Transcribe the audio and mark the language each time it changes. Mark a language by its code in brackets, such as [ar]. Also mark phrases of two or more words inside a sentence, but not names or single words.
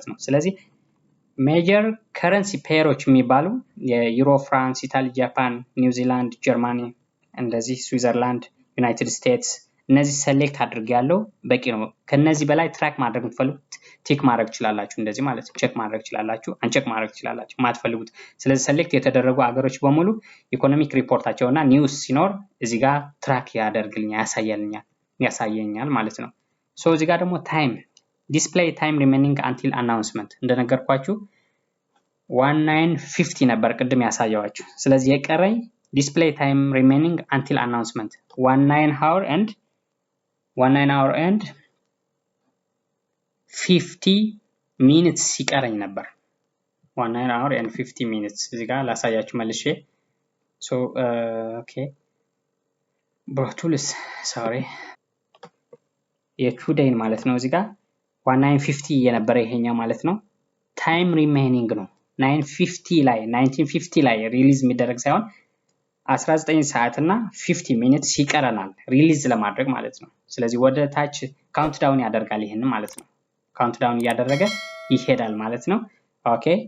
[am] ነው። ስለዚህ [en] major currency [am] ፔሮች የሚባሉ የዩሮ፣ ፍራንስ፣ ኢታሊ፣ ጃፓን፣ ኒውዚላንድ፣ ጀርመኒ እንደዚህ ስዊዘርላንድ፣ ዩናይትድ ስቴትስ እነዚህ ሰሌክት አድርጌያለሁ በቂ ነው። ከነዚህ በላይ ትራክ ማድረግ የምትፈልጉት ቲክ ማድረግ ትችላላችሁ እንደዚህ ማለት ነው። ቼክ ማድረግ ትችላላችሁ፣ አንቼክ ማድረግ ትችላላችሁ ማትፈልጉት። ስለዚህ ሰሌክት የተደረጉ አገሮች በሙሉ ኢኮኖሚክ ሪፖርታቸውና ኒውስ ሲኖር እዚህ ጋር ትራክ ያሳየኛል ማለት ነው። ሶ እዚህ ጋር ደግሞ [en] time display time remaining until announcement [am] እንደነገርኳችሁ 1950 ነበር ቅድም ያሳየዋችሁ። ስለዚህ የቀረኝ [en] display time remaining until announcement 19 hour and 50 minutes [am] ሲቀረኝ ነበር [en] 19 hour and 50 minutes [am] እዚህ ጋር ላሳያችሁ መልሼ ኦኬ ብሮቱልስ ሶሪ የቱዴይን ማለት ነው እዚህ ጋር 1950 የነበረ ይሄኛው ማለት ነው [en] time remaining [am] ነው 1950 ላይ ሪሊዝ የሚደረግ ሳይሆን 19 ሰዓት እና 50 ሚኒትስ ይቀረናል ሪሊዝ ለማድረግ ማለት ነው ስለዚህ ወደ ታች ካውንትዳውን ያደርጋል ይሄን ማለት ነው ካውንትዳውን እያደረገ ይሄዳል ማለት ነው ኦኬ